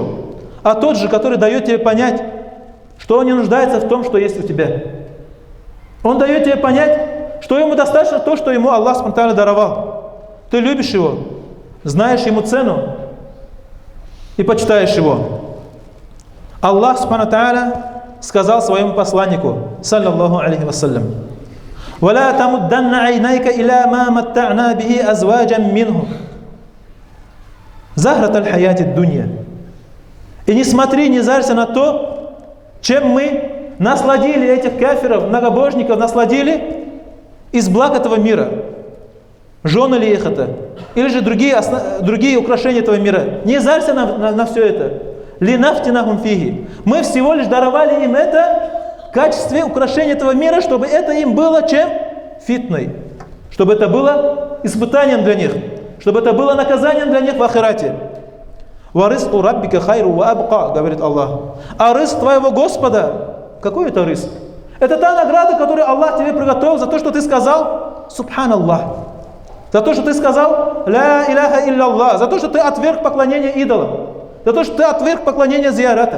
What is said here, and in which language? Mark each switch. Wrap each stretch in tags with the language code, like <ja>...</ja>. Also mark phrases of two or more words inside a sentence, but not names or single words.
<ru>А тот же, который дает тебе понять, что он не нуждается в том, что есть у тебя. Он дает тебе понять, что ему достаточно то, что ему Аллах спонтанно даровал. Ты любишь его, знаешь ему цену и почитаешь его. Аллах</ru> <ar>سبحانه وتعالى</ar> <ru>сказал своему посланнику,</ru> <ar>صلى الله عليه وسلم ولا تمدن عينيك إلى ما متعنا به أزواجا منهم زهرة الحياة الدنيا».</ar> <ru>И не смотри, не зарься на то, чем мы насладили этих кафиров, многобожников, насладили из благ этого мира. Жены ли их это? Или же другие украшения этого мира. Не зарься на все это.</ru> <ar>لنفتنهم فيه.</ar> <ru>Мы всего лишь даровали им это в качестве украшения этого мира, чтобы это им было чем? Фитной. Чтобы это было испытанием для них. Чтобы это было наказанием для них в ахирате.</ru> <ar>«ورزق ربك خير وأبقى»,</ar> <ru>говорит Аллах. А риск твоего Господа, какой это риск? Это та награда, которую Аллах тебе приготовил за то, что ты сказал «Субханаллах». За то, что ты сказал</ru> <ar>«لا إله إلا الله».</ar> <ru>За то, что ты отверг поклонение идолам. За то, что ты отверг поклонение зияратам.</ru>